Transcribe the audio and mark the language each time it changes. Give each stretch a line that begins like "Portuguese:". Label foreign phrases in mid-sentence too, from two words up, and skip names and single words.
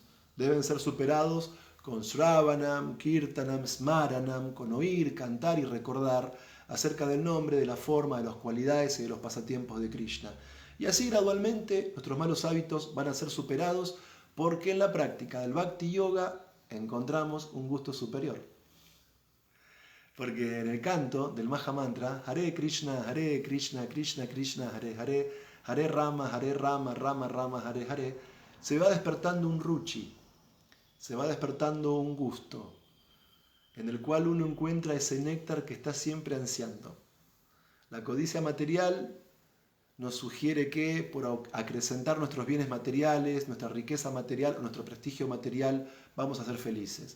Spanish: Deben ser superados con
Sanskrit: श्रवणं, कीर्तनं, स्मरणं,
Spanish: con oír, cantar y recordar acerca del nombre, de la forma, de las cualidades y de los pasatiempos de Krishna. Y así gradualmente nuestros malos hábitos van a ser superados porque en la práctica del Bhakti Yoga encontramos un gusto superior. Porque en el canto del Maha Mantra, Hare Krishna, Krishna Krishna, Hare Hare, Hare Rama, Rama Rama, Hare Hare, se va despertando un ruchi, se va despertando un gusto, en el cual uno encuentra ese néctar que está siempre ansiando. La codicia material nos sugiere que por acrecentar nuestros bienes materiales, nuestra riqueza material o nuestro prestigio material, vamos a ser felices.